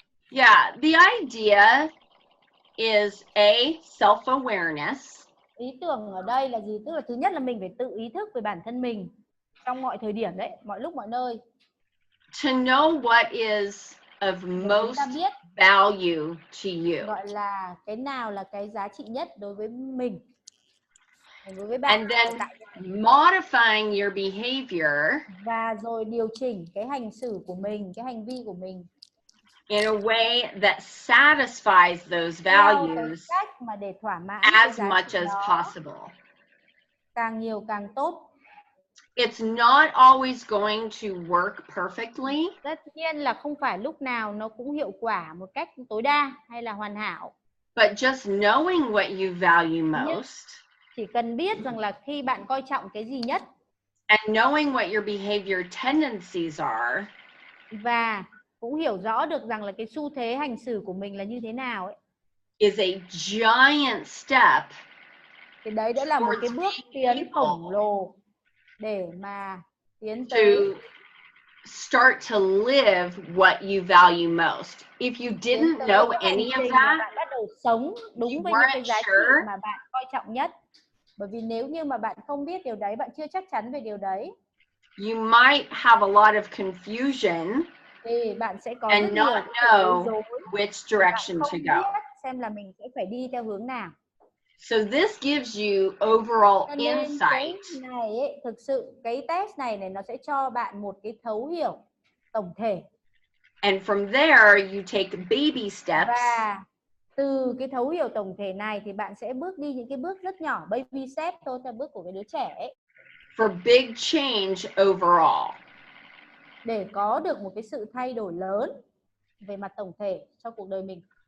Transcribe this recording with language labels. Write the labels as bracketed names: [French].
[English] Yeah, the idea is self-awareness. [Vietnamese] Ý tưởng ở đây là gì? Tức là thứ nhất là mình phải tự ý thức về bản thân mình trong mọi thời điểm đấy, mọi lúc mọi nơi. [English] To know what is of most value to you. [Vietnamese] Gọi là cái nào là cái giá trị nhất đối với mình, đối với bạn. [English] And then modifying your behavior [Vietnamese] và rồi điều chỉnh cái hành xử của mình, cái hành vi của mình [English] in a way that satisfies those values [Vietnamese] cách mà để thỏa mãn [English] as much as possible. [Vietnamese] Càng nhiều càng tốt. [English] It's not always going to work perfectly. [Vietnamese] Tất nhiên là không phải lúc nào nó cũng hiệu quả một cách tối đa hay là hoàn hảo. [English] But just knowing what you value most. [Vietnamese] Chỉ cần biết rằng là khi bạn coi trọng cái gì nhất. [English] And knowing what your behavior tendencies are. [Vietnamese] Và cũng hiểu rõ được rằng là cái xu thế hành xử của mình là như thế nào ấy. [English] Is a giant step. [Vietnamese] Thì đấy đã là một cái bước tiến khổng lồ để mà tiến tới [English] start to live what you value most. If you didn't know any of that, [Vietnamese] bạn bắt đầu sống đúng với những cái giá trị mà bạn coi trọng nhất. Bởi vì nếu như mà bạn không biết điều đấy, bạn chưa chắc chắn về điều đấy, [English] you might have a lot of confusion [Vietnamese] thì bạn sẽ có [English] and [Vietnamese] rất [English] not [Vietnamese] nhiều [English] know which direction to go. [Vietnamese] Biết xem là mình sẽ phải đi theo hướng nào. [English] So this gives you overall insight. [Vietnamese] Cái này ấy, thực sự cái test này nó sẽ cho bạn một cái thấu hiểu tổng thể. [English] And from there you take baby steps. [Vietnamese] Và từ cái thấu hiểu tổng thể này thì bạn sẽ bước đi những cái bước rất nhỏ, baby step thôi, theo bước của cái đứa trẻ ấy. [English] For big change overall. [Vietnamese] Để có được một cái sự thay đổi lớn về mặt tổng thể cho cuộc đời mình.